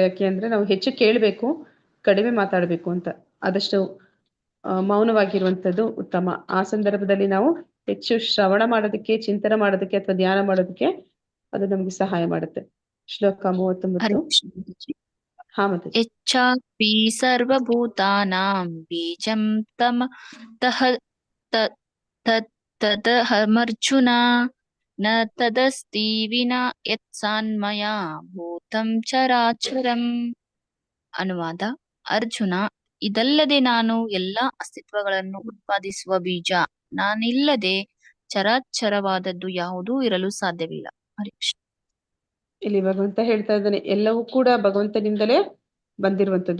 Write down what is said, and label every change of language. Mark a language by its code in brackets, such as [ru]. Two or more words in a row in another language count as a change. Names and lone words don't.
[kn] ಯಾಕೆ ಅಂದ್ರೆ ನಾವು ಹೆಚ್ಚು ಕೇಳ್ಬೇಕು, ಕಡಿಮೆ ಮಾತಾಡ್ಬೇಕು ಅಂತ. ಆದಷ್ಟು ಮೌನವಾಗಿರುವಂತದ್ದು ಉತ್ತಮ. ಆ ಸಂದರ್ಭದಲ್ಲಿ ನಾವು ಹೆಚ್ಚು ಶ್ರವಣ ಮಾಡೋದಕ್ಕೆ, ಚಿಂತನೆ ಮಾಡೋದಕ್ಕೆ ಅಥವಾ ಧ್ಯಾನ ಮಾಡೋದಕ್ಕೆ ಅದು ನಮ್ಗೆ ಸಹಾಯ ಮಾಡುತ್ತೆ. ಶ್ಲೋಕ 39. ಹರೇ ಕೃಷ್ಣ ಮಾತಾಜಿ. ಹಾ ಮತ್ತೆ [sa] ಯಚ್ಚಾಪಿ ಸರ್ವಭೂತಾನಾಂ ಬೀಜಂ ತದಹಮರ್ಜುನ ನ ತದಸ್ತಿ ವಿನಾ ಯತ್ಸಾನ್ಮಯಾ ಭೂತಂ ಚರಾಚರಂ. [kn] ಅನುವಾದ. ಅರ್ಜುನ, ಇದಲ್ಲದೆ ನಾನು ಎಲ್ಲಾ ಅಸ್ತಿತ್ವಗಳನ್ನು ಉತ್ಪಾದಿಸುವ ಬೀಜ. ನಾನಿಲ್ಲದೆ ಚರಾಚರವಾದದ್ದು ಯಾವುದೂ ಇರಲು ಸಾಧ್ಯವಿಲ್ಲ. ಹರೇ ಕೃಷ್ಣ. ಇಲ್ಲಿ ಭಗವಂತ ಹೇಳ್ತಾ ಇದ್ದಾನೆ, ಎಲ್ಲವೂ ಕೂಡ ಭಗವಂತನಿಂದಲೇ ಬಂದಿರುವಂತದ್ದು.